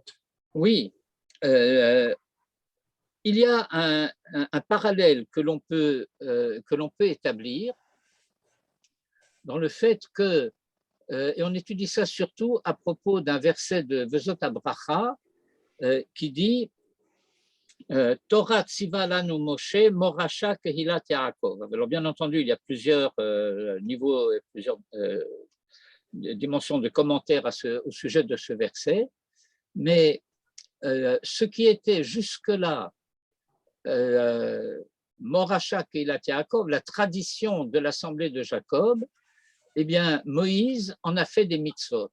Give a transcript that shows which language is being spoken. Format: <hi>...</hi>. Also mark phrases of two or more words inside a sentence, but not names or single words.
<fr>Oui, il y a un parallèle que l'on peut établir dans le fait que, et on étudie ça surtout à propos d'un verset de Vezot Abracha qui dit</fr> <he>תורה צוה לנו משה מורשה קהלת יעקב.</he> <fr>Alors bien entendu, il y a plusieurs niveaux, plusieurs dimensions de commentaires au sujet de ce verset, mais ce qui était jusque-là</fr> <he>מורשה קהלת יעקב,</he> <fr>la tradition de l'assemblée de Jacob, eh bien, Moïse en a fait des mitzvot.</fr>